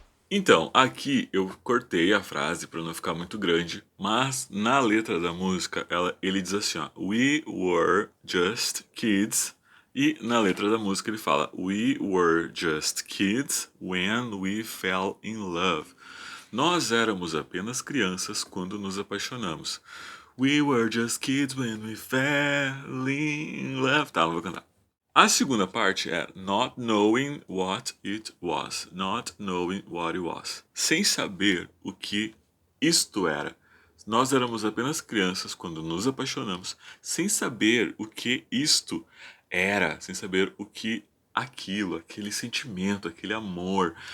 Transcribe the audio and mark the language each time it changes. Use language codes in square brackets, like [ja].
[pt] Então, aqui eu cortei a frase para não ficar muito grande, mas na letra da música ele diz assim, ó, [en] We were just kids. [pt] E na letra da música ele fala [en] We were just kids when we fell in love. [pt] Nós éramos apenas crianças quando nos apaixonamos. [en] We were just kids when we fell in love. [pt] Tá, não vou cantar. A segunda parte é [en] not knowing what it was. Not knowing what it was. [pt] Sem saber o que isto era. Nós éramos apenas crianças quando nos apaixonamos, sem saber o que isto era, sem saber o que aquilo, aquele sentimento, aquele amor.